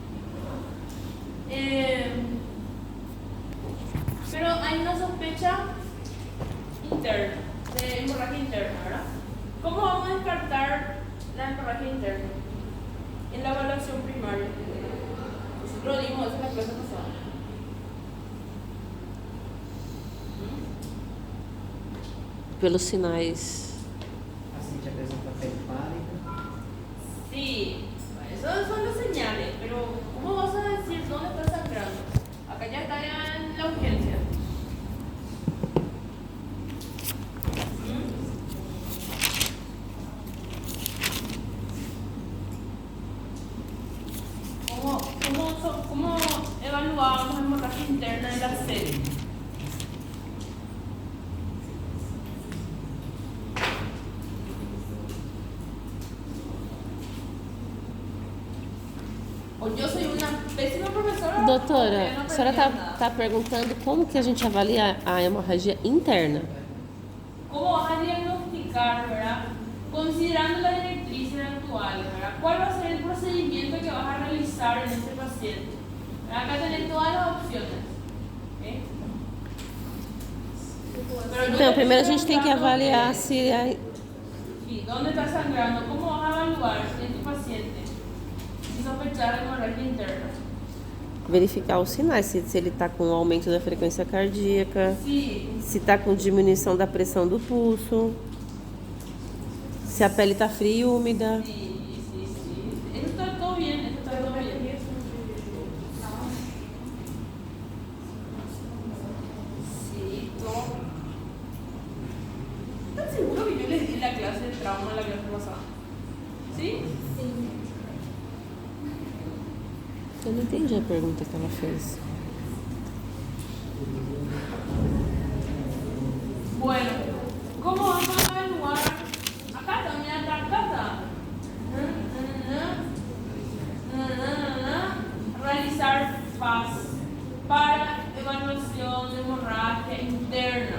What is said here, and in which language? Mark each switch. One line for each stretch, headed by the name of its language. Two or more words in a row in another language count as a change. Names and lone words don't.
Spanish: Pero hay una sospecha interna, de hemorragia interna, ¿verdad? ¿Cómo vamos a descartar la hemorragia interna? En la evaluación primaria. Nosotros dimos eso en la clase pasada.
Portuguese: Pelos sinais. Assim te apresenta pele pálida.
Spanish: Sí, esos son las señales, pero ¿cómo vas a decir dónde está sangrando? Acá ya está ya en la urgencia. ¿Cómo evaluábamos hemorragia interna en la serie? O yo soy una pésima profesora.
Portuguese: Doutora,
Spanish: porque no
Portuguese: a senhora
Spanish: aprendí nada.
Portuguese: está perguntando como que a gente avalia a hemorragia interna.
Spanish: ¿Cómo vas a diagnosticar, verdad? Considerando las directrices actuales, ¿verdad? ¿Cuál va a ser el procedimiento que vas a realizar en este paciente? ¿Verdad? Acá tenés todas las opciones. ¿Eh? Pero yo
Portuguese: Então,
Spanish: te
Portuguese: primeiro a
Spanish: estoy
Portuguese: gente tem que
Spanish: preguntando,
Portuguese: avaliar se a,
Spanish: sí, ¿dónde está sangrando? ¿Cómo vas a evaluar en tu paciente? Si sospechar de hemorragia interna.
Portuguese: verificar os sinais, se ele está com aumento da frequência cardíaca,
Spanish: Sí.
Portuguese: se está com diminuição da pressão do pulso, se a pele está fria e úmida.
Spanish: Sí. Eso está todo bien, eso está todo bien. Sí, todo. ¿Están seguros que yo les di la clase de trauma la clase pasada? ¿Sí?
Portuguese: Eu não entendi a pergunta que ela fez.
Spanish: Bueno, ¿cómo vamos a evaluar? Acá también, acá está. Realizar FAS para evaluación de hemorragia interna.